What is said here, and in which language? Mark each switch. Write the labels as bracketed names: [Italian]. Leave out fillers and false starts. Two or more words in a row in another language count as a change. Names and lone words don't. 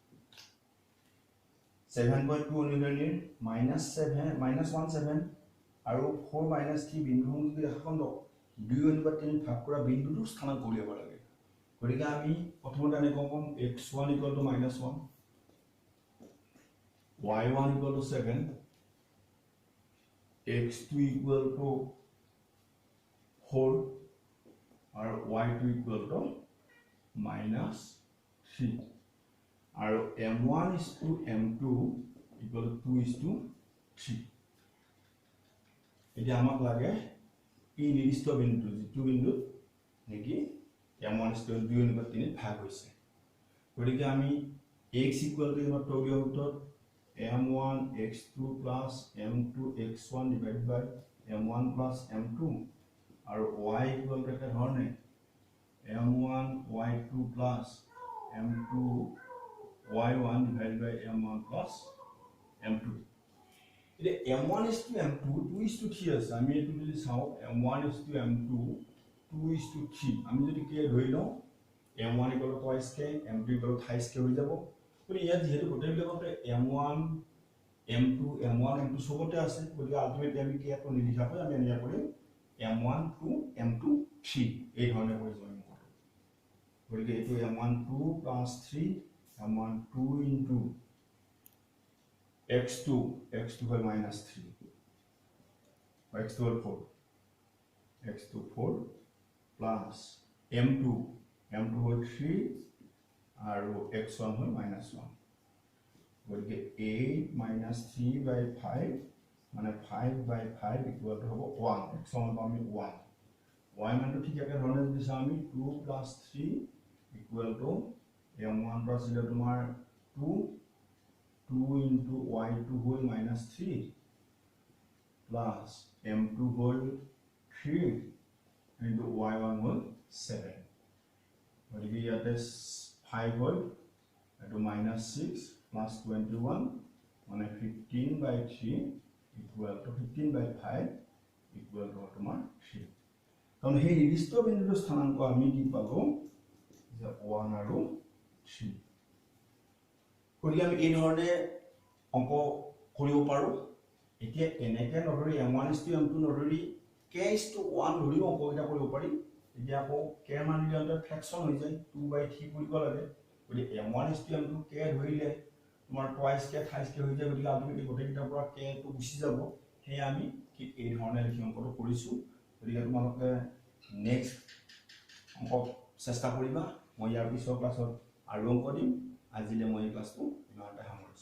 [Assamese] 7.2 অনুসৰণীৰ -17 আৰু 4 -3 বিন্দু যদি ৰেখাখণ্ডক 2 অনুপাত 3 ভাগ কৰা বিন্দুটোৰ স্থানাংক উলিয়াব লাগে গতিকে আমি প্ৰথমতে আমি কম x1 = -1 y1 = 7 x2 = [English] 4 আৰু y2 = -3 আৰু m1 is to m2 equal to [Assamese] 2 [English] is to [Assamese] 3 এতিয়া আমাক লাগে এই নিৰ্দিষ্ট বিন্দু যিটো বিন্দু নেকি m1 [English] is to [Assamese] 2 অনুপাত 3 ভাগ হৈছে গতিকে আমি x [English] equal to [Assamese] মাত্ৰ উলিয়াওঁত m1 x2 plus m2 [English] x1 divided by m1 plus m2 আৰু y equal to [Assamese] এটা ধৰণে [English] m1 y2 plus m2 y1 divided by m1 plus m2 এতিয়া m1 is to [Assamese] m2 2 [English] is to [Assamese] 3 আছে আমি এটো যদি চাও m1 [English] is to [Assamese] m2 2 [English] is to [Assamese] 3 আমি যদি কি ধৰি লও m1 = twice k m2 = thrice k হৈ যাব কিন্তু ইয়াত যেহেতু গোটেই বিলাকতে m1 m2 m1 m2 সবতে আছে গতিকে আলটিমেটলি আমি কি এটো নিলিখা হয় আমি এনে কৰিম m1 2 m2 3 এই ধৰণে কৰি যাম গতিকে এটো m1 2 plus 3 m1 2 into [English] x2 by -3 x2 whole 4 x2 4 plus m2 whole 3 আৰু x1 whole -1 গতিকে 8 - 3 by 5 মানে 5 by 5 equal to হ'ব 1 x1 আমি 1 y [Assamese] মানটো ঠিক একে ধৰণে যদি চাও আমি [English] 2 plus 3 equal to m1 plus তোমাৰ 2 into y2 whole -3 plus m2 whole 3 into y1 whole 7 [Assamese] গতিকে ইয়াতে [English] 5 [Assamese] হ'ল এটো [English] -6 plus 21 মানে 15/3 equal to 15/5 equal to [Assamese] তোমাৰ 3 কাৰণ সেই নিৰ্দিষ্ট বিন্দুৰ স্থানাংক আমি কি পালো যে 1 আৰু 3 গতিকে আমি এই ধৰণে অংক কৰিব পাৰো এতিয়া এনেকে নধৰি m1:m2 নধৰি k:1 ধৰি অংককেইটা কৰিব পাৰি এতিয়া আকৌ k মান দিলে ফ্ৰেকশন হৈ যায় 2/3 কৰিব লাগে গতিকে m1:m2 k ধৰিলে তোমাৰ [English] twice k thrice k [Assamese] হৈ যায় গতিকে আলটিমেটলি গোটেইকেইটাৰ পৰা k টো গুচি যাব সেই আমি কি এই ধৰণে লিখি অংকটো কৰিছো গতিকে তোমালোকে নেক্সট অংক চেষ্টা কৰিবা মই ইয়াৰ পিছৰ ক্লাছত আৰু অংক দিম আজিলে মই এই ক্লাছটো ইমানতে